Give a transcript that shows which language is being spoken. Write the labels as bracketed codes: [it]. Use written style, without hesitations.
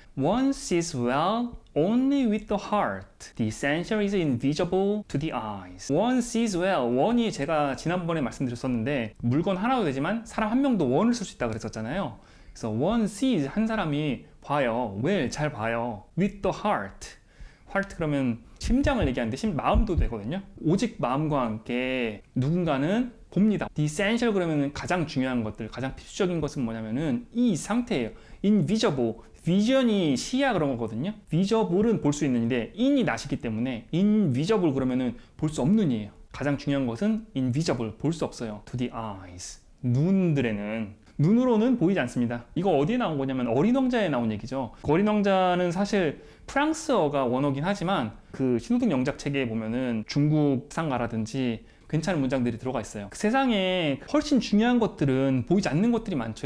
[en] One sees well only with the heart. The essential is invisible to the eyes. One sees well. [ko] one이 제가 지난번에 말씀드렸었는데 물건 하나도 되지만 사람 한 명도 one을 쓸 수 있다고 그랬었잖아요. 그래서 one sees, 한 사람이 봐요. [en] well, 잘 봐요. with the heart. [ko] heart 그러면 심장을 얘기하는데 마음도 되거든요. 오직 마음과 함께 누군가는 봅니다. The essential 그러면 가장 중요한 것들, 가장 필수적인 것은 뭐냐면은 이 상태예요. invisible, vision이 시야 그런 거거든요. visible은 볼 수 있는데 in이 나시기 때문에 invisible 그러면은 볼 수 없는 이에요. 가장 중요한 것은 invisible, 볼 수 없어요. to the eyes, 눈들에는. 눈으로는 보이지 않습니다. 이거 어디에 나온 거냐면 어린 왕자에 나온 얘기죠. 그 어린 왕자는 사실 프랑스어가 원어긴 하지만 그 신호등 영작 체계에 보면은 중국 상가라든지 괜찮은 문장들이 들어가 있어요. 그 세상에 훨씬 중요한 것들은 보이지 않는 것들이 많죠.